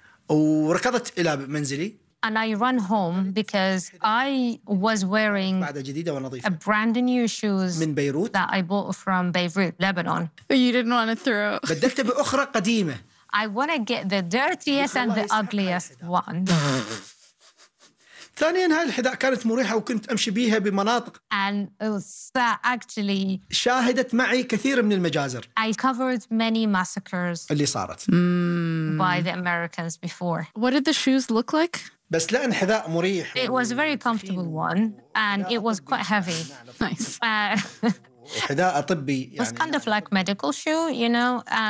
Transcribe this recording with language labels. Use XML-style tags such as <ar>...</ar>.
<en>And I run home because I was wearing a brand new shoes that I bought from Beirut, Lebanon. You didn't want to throw. I want to get the dirtiest and the ugliest one.</en> <ar>ثانياً هاي الحذاء كانت مريحة وكنت أمشي بيها بمناطق.</ar> <en>And actually,</en> <ar>شاهدت معي كثير من المجازر.</ar> <en>I covered many massacres.</en> <ar>اللي صارت.</ar> <en>By the Americans before. What did the shoes look like?</en> <ar>بس لأن حذاء مريح.</ar> <en>It was a very comfortable one, and it was quite heavy. Nice.</en> <ar>حذاء طبي.</ar> <en>It was kind of like medical shoe, you know.</en>